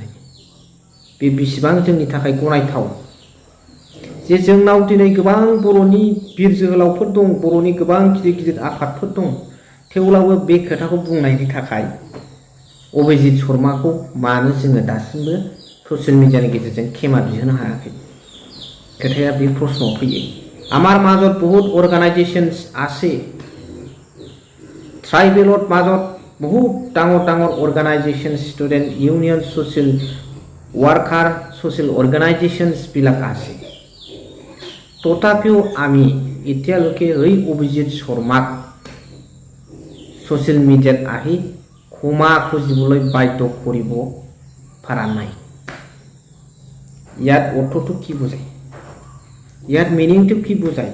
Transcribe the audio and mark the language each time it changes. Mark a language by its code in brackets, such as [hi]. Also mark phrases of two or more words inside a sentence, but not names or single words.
[brx] बे बेसेबां जोंनि थाखाय गनायथाव जे जोंनाव दिनै गोबां बर'नि बिर जोहोलावफोर दं, बर'नि गोबां गिदिर गिदिर आफादफोर दं, थेवब्लाबो बे खोथाखौ बुंनायनि थाखाय अभिजित शर्माखौ मानो जोङो दासिमबो ससियेल मिडियानि गेजेरजों क्षमा बिहोनो हायाखै? खोथाया बे प्रश्नआव फैयो। [as] আমাৰ মাজত বহুত अर्गानाइजेशन्स আছে, ট্ৰাইবেলত মাজত বহুত ডাঙৰ ডাঙৰ अर्गानाइजेशन, [en] student union, social worker, social organisations [as] বিলাক আছে। তথাপিও আমি এতিয়ালৈকে এই অভিজিত শৰ্মাক ছ'চিয়েল মিডিয়াত আহি ক্ষমা খুজিবলৈ বাধ্য কৰিব পৰা নাই। ইয়াত অৰ্থটো কি বুজায়? ইয়াত মিনিংটো কি বুজায়?